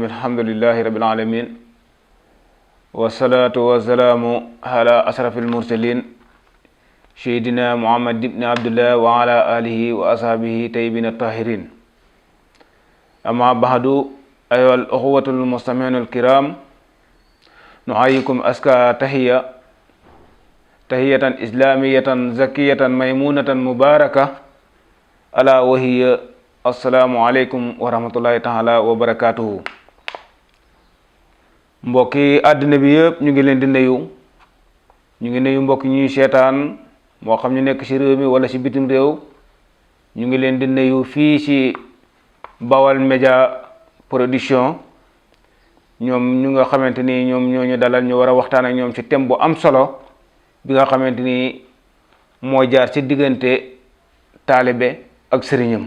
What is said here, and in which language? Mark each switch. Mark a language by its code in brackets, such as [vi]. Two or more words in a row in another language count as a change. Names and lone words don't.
[ar] الحمد لله رب العالمين، والصلاة والسلام على أشرف المرسلين سيدنا محمد بن عبد الله وعلى آله وأصحابه طيبين الطاهرين. أما بعد، أيها الأخوة المستمعون الكرام، نحييكم أزكى تحية إسلامية زكية ميمونة مباركة، ألا وهي السلام عليكم ورحمة الله تعالى وبركاته. [wo] mbokki àddina bi yëpp ñu ngi leen di nuyu. ñu ngi nuyu mbokki ñuy seetaan, moo xam ñu nekk ci réew mi wala ci bitim réew. ñu ngi leen di nuyu fii ci Bawal Média Production, ñoom ñu nga xamante ni ñoom ñoo ñu dalal ñu war a waxtaan ak ñoom ci thème bu am solo bi nga xamante ni moo jaar ci diggante taalibe ak sëriñam.